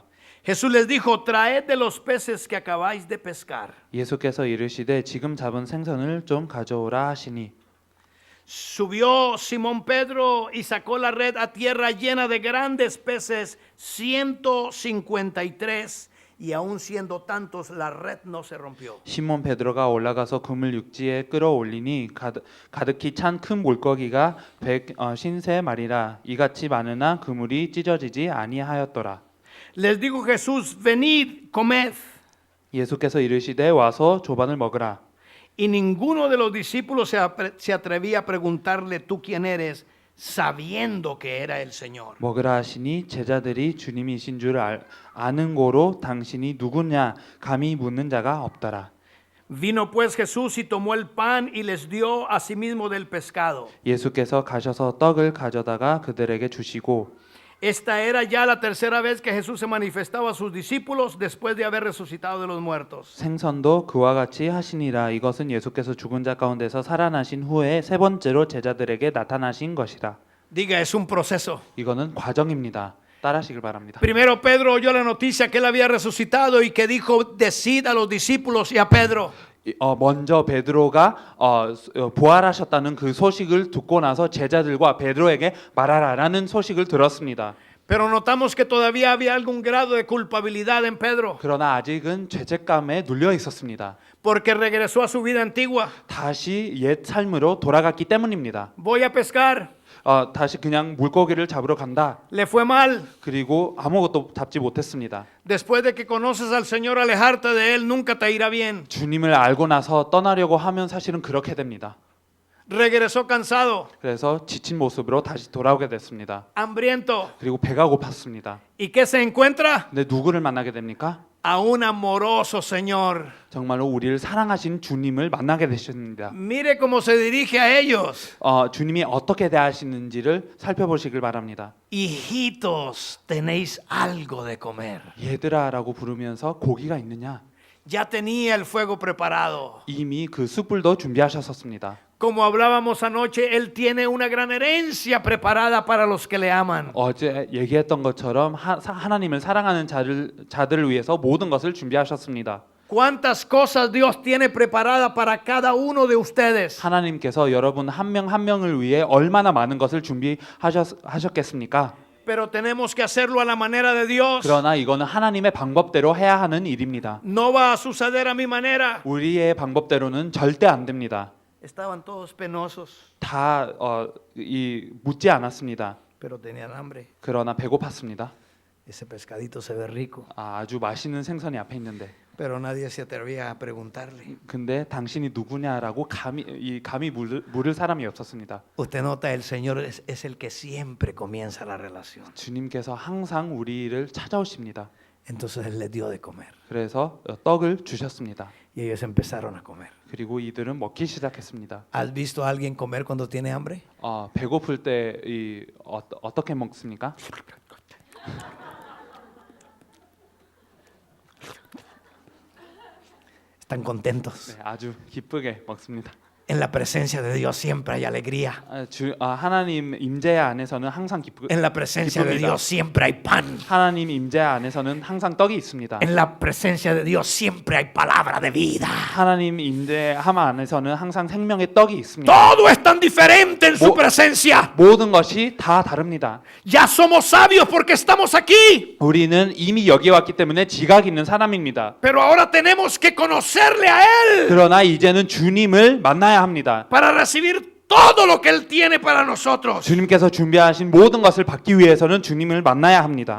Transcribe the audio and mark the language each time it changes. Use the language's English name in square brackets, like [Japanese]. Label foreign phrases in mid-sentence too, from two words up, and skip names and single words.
[Spanish] Jesús les dijo, traed de los peces que acabáis de pescar. [Korean] 예수께서 이르시되 지금 잡은 생선을 좀 가져오라 하시니 [Spanish] Subió Simón Pedro y sacó la red a tierra llena de grandes peces, 153, y aun siendo tantos, la red no se rompió. [Korean] 시몬 베드로가 올라가서 그물 육지에 끌어올리니 가득히 찬 큰 물고기가 153마리라 이같이 많으나 그물이 찢어지지 아니하였더라. [Spanish] Les dijo Jesús, venid, comed. [Korean] 예수께서 이르시되 와서 조반을 먹으라. [Spanish] Y ninguno de los discípulos se atrevía a preguntarle, ¿tú quién eres? Sabiendo que era el Señor. [Korean] 먹으라 하시니 제자들이 주님이신 줄 아는 고로 당신이 누구냐 감히 묻는 자가 없더라. [Spanish] Vino pues Jesús y tomó el pan y les dio asimismo del pescado. [Korean] 예수께서 가셔서 떡을 가져다가 그들에게 주시고 [Spanish] Esta era ya la tercera vez que Jesús se manifestaba a sus discípulos después de haber resucitado de los muertos. [Korean] 생선도 그와 같이 하시니라. 이것은 예수께서 죽은 자 가운데서 살아나신 후에 세 번째로 제자들에게 나타나신 것이라. [Spanish] Diga, es un proceso. [Korean] 이거는 과정입니다. 따라하시길 바랍니다. [Spanish] Primero Pedro oyó la noticia que él había resucitado y que dijo, decid a los discípulos y a Pedro. [Korean] 먼저 베드로가 부활하셨다는 그 소식을 듣고 나서 제자들과 베드로에게 말하라라는 소식을 들었습니다. [Spanish] Pero notamos que todavía había algún grado de culpabilidad en Pedro, [Korean] 그러나 아직은 죄책감에 눌려 있었습니다. [Spanish] porque regresó a su vida antigua. [Korean] 다시 옛 삶으로 돌아갔기 때문입니다. [Spanish] Voy a pescar. [Korean] 다시 그냥 물고기를 잡으러 간다. [Spanish] Le fue mal. [Korean] 그리고 아무것도 잡지 못했습니다. [Spanish] Después de que conoces al Señor, alejarte de Él nunca te irá bien. [Korean] 주님을 알고 나서 떠나려고 하면 사실은 그렇게 됩니다. [Spanish] Regresó cansado, [Korean] 그래서 지친 모습으로 다시 돌아오게 됐습니다. [Spanish] hambriento. [Korean] 그리고 배가 고팠습니다. [Spanish] ¿Y qué se encuentra? [Korean] 근데 누구를 만나게 됩니까? [Spanish] A un amoroso Señor. [Korean] 정말로 우리를 사랑하신 주님을 만나게 되십니다. [Spanish] Mire cómo se dirige a ellos. [Korean] 주님이 어떻게 대하시는지를 살펴보시길 바랍니다. [Spanish] Hijitos, tenéis algo de comer. [Korean] 얘들아라고 부르면서 고기가 있느냐? [Spanish] Ya tenía el fuego preparado. [Korean] 이미 그 숯불도 준비하셨었습니다. [Spanish] Como hablábamos anoche, Él tiene una gran herencia preparada para los que le aman. [Korean] 어제 얘기했던 것처럼 하나님을 사랑하는 자들을 위해서 모든 것을 준비하셨습니다. [Spanish] ¿Cuántas cosas Dios tiene preparada para cada uno de ustedes? [Korean] 하나님께서 여러분 한 명 한 명을 위해 얼마나 많은 것을 준비하셨겠습니까? [Spanish] Pero tenemos que hacerlo a la manera de Dios. [Korean] 그러나 이거는 하나님의 방법대로 해야 하는 일입니다. [Spanish] No va a suceder a mi manera. [Korean] 우리의 방법대로는 절대 안 됩니다. [Spanish] Estaban todos penosos, [Korean] 다 묻지 않았습니다. [Spanish] pero tenían hambre. [Korean] 그러나 배고팠습니다. [Spanish] Ese pescadito se ve rico, [Korean] 아주 맛있는 생선이 앞에 있는데 [Spanish] pero nadie se atrevía a preguntarle. [Korean] 근데 당신이 누구냐라고 감히 물을 사람이 없었습니다. [Spanish] Usted nota, el Señor es el que siempre comienza la relación. [Korean] 주님께서 항상 우리를 찾아오십니다. [Spanish] Entonces Él les dio de comer [Korean] 그래서 떡을 주셨습니다. [Spanish] y ellos empezaron a comer. [Korean] 그리고 이들은 먹기 시작했습니다. [Spanish] ¿Has visto a alguien comer cuando tiene hambre? [Korean] 배고플 때 어떻게 먹습니까? [Spanish] Están contentos. [Korean] 네, 아주 기쁘게 먹습니다. [Spanish] En la presencia de Dios siempre hay alegría. [Korean] 하나님 임재 안에서는 항상 [Spanish] En la presencia de [Korean] 기쁩니다. [Spanish] Dios siempre hay pan. [Korean] 하나님 임재 안에서는 항상 떡이 있습니다. [Spanish] En la presencia de Dios siempre hay palabra de vida. [Korean] 하나님 임재함 안에서는 항상 생명의 떡이 있습니다. [Spanish] Todo es tan diferente en su presencia. [Korean] 모든 것이 다 다릅니다. [Spanish] Ya somos sabios porque estamos aquí. [Korean] 우리는 이미 여기 왔기 때문에 지각 있는 사람입니다. [Spanish] Pero ahora tenemos que conocerle a Él [Korean] 그러나 이제는 주님을 만나야 합니다. [Spanish] para recibir todo lo que Él tiene para nosotros. [Korean] 주님께서 준비하신 모든 것을 받기 위해서는 주님을 만나야 합니다.